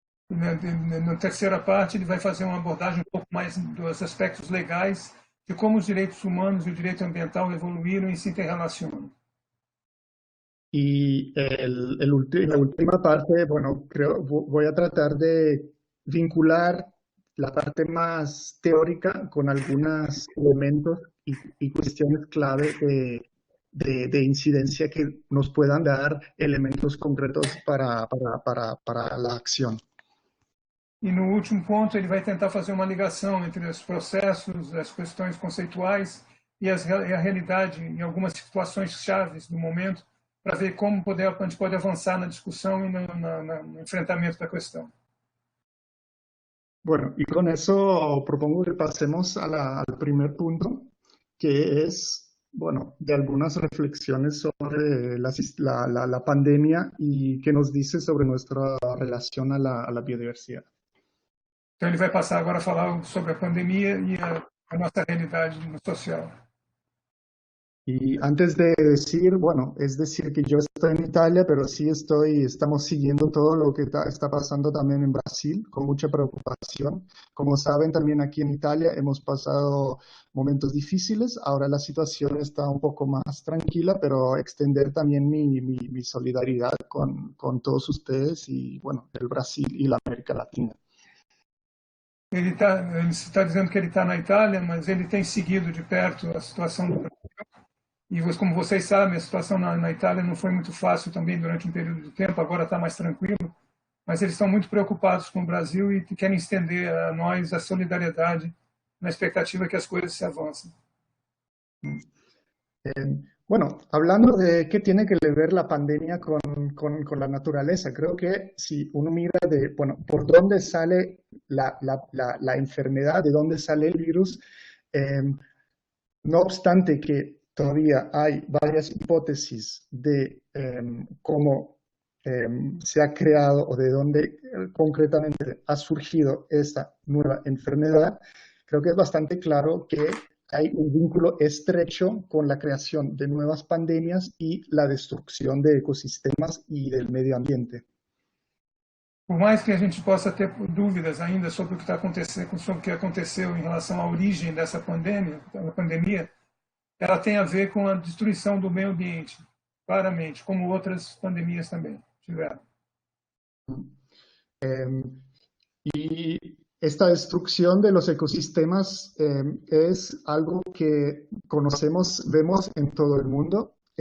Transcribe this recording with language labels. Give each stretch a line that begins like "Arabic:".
Portuguese: Na terceira parte, ele vai fazer uma abordagem um pouco mais dos aspectos legais de como os direitos humanos e o direito ambiental evoluíram e se interrelacionam.
Spanish: Y la última parte, bueno, voy a tratar de vincular la parte más teórica con algunos elementos y cuestiones clave de incidencia que nos puedan dar elementos concretos para la acción.
Portuguese: E no último ponto, ele vai tentar fazer uma ligação entre os processos, as questões conceituais e a realidade em algumas situações chaves do momento, para ver como a gente pode avançar na discussão e no enfrentamento da questão.
Spanish: Bueno, y con eso propongo que pasemos al primer punto, que es, bueno, de algunas reflexiones sobre la pandemia y qué nos dice sobre nuestra relación a la biodiversidad.
Portuguese: Então, ele vai passar agora a falar sobre a pandemia e a nossa realidade social.
Spanish: Y antes de decir, bueno, es decir que yo estoy en Italia, pero sí estamos siguiendo todo lo que está pasando también en Brasil con mucha preocupación. Como saben, también aquí en Italia hemos pasado momentos difíciles. Ahora la situación está un poco más tranquila, pero extender también mi solidaridad con todos ustedes y, bueno, el Brasil y la América Latina.
Portuguese: Ele está dizendo que ele está na Itália, mas ele tem seguido de perto a situação do Brasil. E como vocês sabem, a situação na Itália não foi muito fácil também durante um período de tempo, agora está mais tranquilo. Mas eles estão muito preocupados com o Brasil e querem estender a nós a solidariedade na expectativa que as coisas se avancem.
Spanish: Bueno, hablando de qué tiene que ver la pandemia con la naturaleza, creo que si uno mira bueno, por dónde sale la enfermedad, de dónde sale el virus, no obstante que todavía hay varias hipótesis de cómo se ha creado o de dónde concretamente ha surgido esta nueva enfermedad, creo que es bastante claro que hay un vínculo estrecho con la creación de nuevas pandemias y la destrucción de ecosistemas y del medio ambiente.
Portuguese: Por mais que a gente possa ter dúvidas ainda sobre o que está acontecendo, sobre o que aconteceu em relação à origem dessa pandemia, ela tem a ver com a destruição do meio ambiente, claramente, como outras pandemias também tiveram.
Spanish: Y esta destrucción de los ecosistemas es algo que conocemos, vemos en todo el mundo.